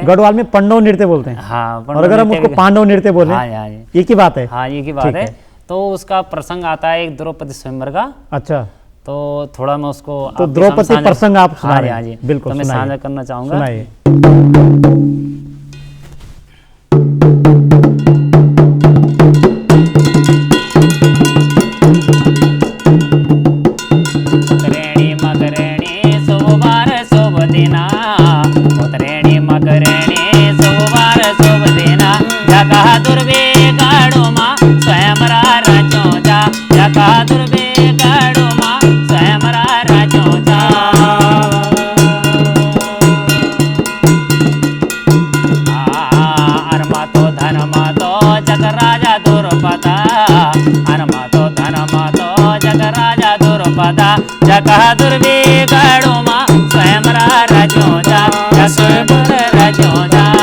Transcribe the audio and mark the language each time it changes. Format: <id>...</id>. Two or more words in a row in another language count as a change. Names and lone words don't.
<hi>गढ़वाल में पंडव नृत्य बोलते हैं। हाँ, और अगर हम उसको पांडव नृत्य बोले, हाँ जी, हाँ जी, ये की बात है। हाँ, ये की बात ठीक है। है। तो उसका प्रसंग आता है एक द्रौपदी स्वयंवर का, अच्छा, तो थोड़ा मैं उसको तो आपके द्रौपदी सामने प्रसंग आप सुना हाँ जी, रहे हाँ हैं। जी, बिल्कुल, तो मैं सुनाइए। साझा करना चाहूँगा। सुनाइए।</hi> <gbm>उतरेणी मकरेणी शुभवार शुभ दिना, उतरेणी मकरेणी शुभवार शुभ दिना, जका दुर्वे गाड़ो माँ स्वयं राजो जा, जका दुर्वे गाड़ो माँ स्वयं राजो जा। अरमा तो धर्म तो जग राजा दुर्पदा, अरमा तो धर्म तो जग राजा दुर्पदा, जगह दुर्वे गढ़ो माँ स्वयं राजो जा, स्वयं राजो जा।</gbm>